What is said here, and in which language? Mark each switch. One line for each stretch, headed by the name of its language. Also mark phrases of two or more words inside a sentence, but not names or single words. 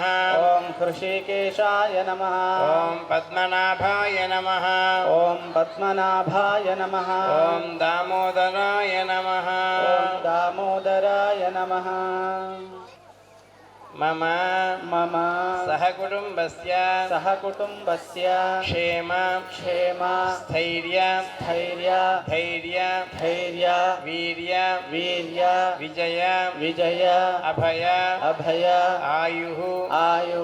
Sanskrit: ॐ हृषिकेशाय नमः। ॐ पद्मनाभाय नमः। ॐ पद्मनाभाय नमः। ॐ दामोदराय नमः। ॐ दामोदराय नमः। మమ మమ సహకుటుంబస్య సహకుటుంబస్య క్షేమ క్షేమ స్థైర్య ధైర్య ధైర్య ధైర్య వీర్య వీర్య విజయ విజయ అభయ అభయ ఆయు ఆయు